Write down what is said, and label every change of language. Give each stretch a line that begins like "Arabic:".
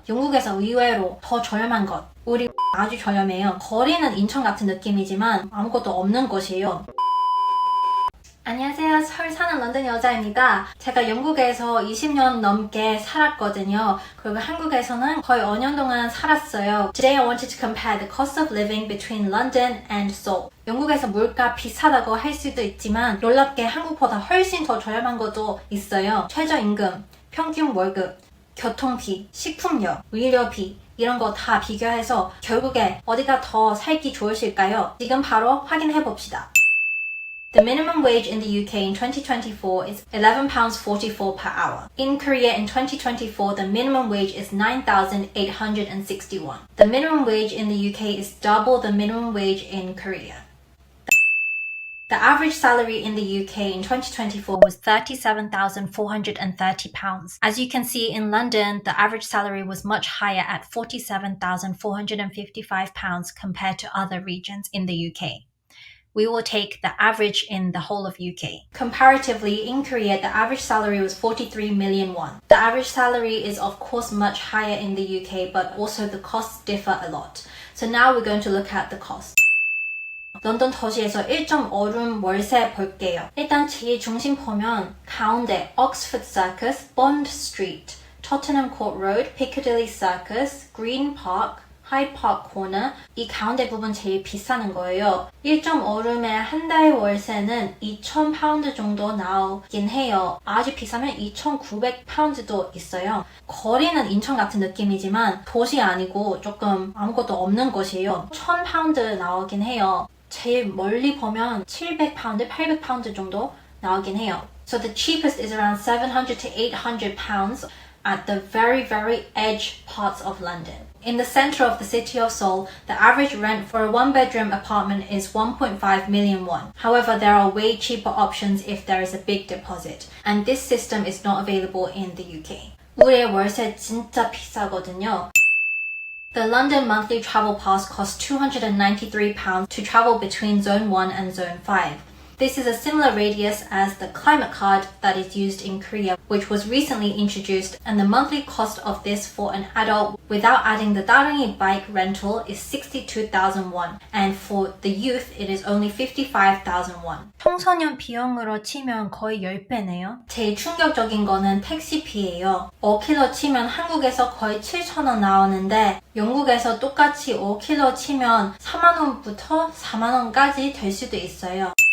Korean: 영국에서 의외로 더 저렴한 것. 우리 아주 저렴해요. 거리는 인천 같은 느낌이지만 아무것도 없는 곳이에요. 안녕하세요. 서울 사는 런던 여자입니다. 제가 영국에서 20년 넘게 살았거든요. 그리고 한국에서는 거의 5년 동안 살았어요.
English: Today I wanted to compare the cost of living between London and Seoul.
Korean: 영국에서 물가 비싸다고 할 수도 있지만 놀랍게 한국보다 훨씬 더 저렴한 것도 있어요. 최저임금, 평균 월급, 교통비, 식품료, 의료비 이런 거 다 비교해서 결국에 어디가 더 살기 좋으실까요? 지금 바로 확인해 봅시다.
English: The minimum wage in the UK in 2024 is £11.44 per hour. In Korea in 2024, the minimum wage is 9,861. The minimum wage in the UK is double the minimum wage in Korea. The average salary in the UK in 2024 was £37,430. As you can see in London, the average salary was much higher at £47,455 compared to other regions in the UK. We will take the average in the whole of UK. Comparatively, in Korea, the average salary was 43 million won. The average salary is of course much higher in the UK, but also the costs differ a lot. So now we're going to look at the cost.
Korean: 런던 도시에서 1.5룸 월세 볼게요. 일단 제일 중심 보면 가운데 Oxford Circus, Bond Street, Tottenham Court Road, Piccadilly Circus, Green Park, Hyde Park Corner 이 가운데 부분 제일 비싸는 거예요. 1.5룸의 한 달 월세는 2,000파운드 정도 나오긴 해요. 아주 비싸면 2,900파운드도 있어요. 거리는 인천 같은 느낌이지만 도시 아니고 조금 아무것도 없는 곳이에요. 1,000파운드 나오긴 해요. 제일 멀리 보면 700파운드, 800파운드 정도 나오긴 해요.
English: So the cheapest is around 700 to 800 pounds at the very, very edge parts of London. In the center of the city of Seoul, the average rent for a one-bedroom apartment is 1.5 million won. However, there are way cheaper options if there is a big deposit, and this system is not available in the UK.
Korean: 우리의 월세 진짜 비싸거든요.
English: The London monthly travel pass costs £293 to travel between Zone 1 and Zone 5. This is a similar radius as the climate card that is used in Korea, which was recently introduced, and the monthly cost of this for an adult without adding the 따릉이 bike rental is 62,000 won, and for the youth it is only 55,000 won.
Korean: 청소년 비용으로 치면 거의 10배네요. 제일 충격적인 거는 택시비예요. 5km 치면 한국에서 거의 7,000원 나오는데 영국에서 똑같이 5km 치면 4만원부터 4만원까지 될 수도 있어요.